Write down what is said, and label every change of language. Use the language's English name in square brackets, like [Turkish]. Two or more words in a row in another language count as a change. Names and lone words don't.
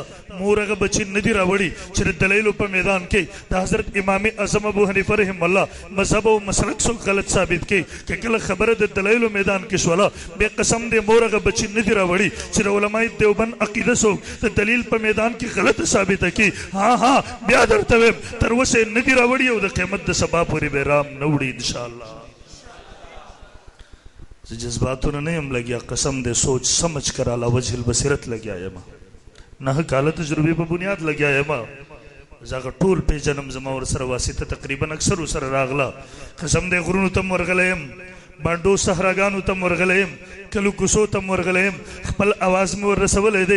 [Pashto] مور هغه بچي نه دي راوړي چې د دلایلو په میدان کې د حضرت امام اعظم ابو حنیفه [Arabic] رحم الله [Pashto] مذهب او مسلک څوک غلط ثابت کړي، که کله خبره د دلایلو میدان کې شوله بیا قسم دی مور هغه بچي نه دي راوړي چې د علماء دیوبند عقیده څوک د دلیل په میدان کې غلط ثابته کړي. ها بیا درته وایم تر اوسه نه دي راوړي او د قیامت د سبا پورې به رام نه وړي انشاءالله. زه جذباتونه نه یم لګیا، قسم دی [Urdu] سوچ سمجھ کر [Arabic] علی وجه البصیرت [Pashto] لګیا یم، 9 کاله تجربې په بنیاد لګیا یم. زه هغه ټول پیژنم، زما ورسره واسطه تقریبا اکثر ورسره راغله. قسم دی غرونو ته م ورغلی یم، بانډو صحراګانو ته م ورغلی یم، کلو کوڅو ته م ورغلی یم، خپل اواز مې ور رسولی دی.